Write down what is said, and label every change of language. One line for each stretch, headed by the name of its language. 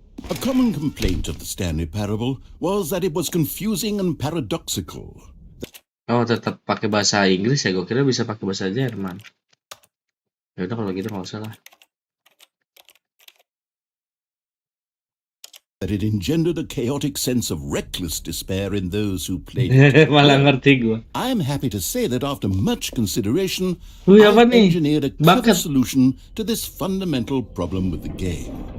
English: A common complaint of the Stanley Parable was that it was confusing and paradoxical.
Indonesian: Oh, tetap pakai bahasa Inggris ya? Gue kira bisa pakai bahasa Jerman. Ya udah kalau gitu nggak usah lah.
English: That it engendered a chaotic sense of reckless despair in those who played it.
Indonesian: Malah ngerti gue.
English: I am happy to say that after much consideration,
Indonesian: Apa
English: I
Indonesian: nih?
English: engineered a clever solution to this fundamental problem with the game.